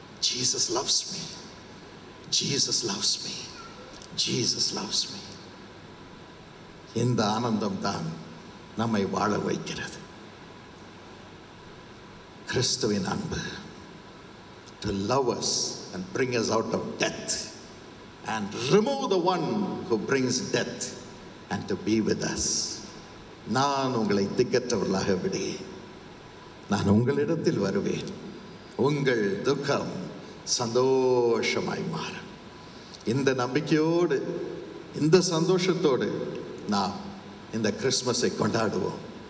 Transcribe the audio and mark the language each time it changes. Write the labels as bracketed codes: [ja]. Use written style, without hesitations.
[en] Jesus loves me, Jesus loves me, Jesus loves me. [ta] இந்த ஆனந்தம் தான் நம்மை வாழ வைக்கிறது. கிறிஸ்துவின் அன்பு, [en] to love us and bring us out of death and remove the one who brings death and to be with us. [ta] நான் உங்களை திக்கற்றவர்களாக விடுவேன், நான் உங்களிடத்தில் வருவேன், உங்கள் துக்கம் சந்தோஷமாய் மாறும். இந்த நம்பிக்கையோடு, இந்த சந்தோஷத்தோடு நாம் இந்த கிறிஸ்மஸை கொண்டாடுவோம்.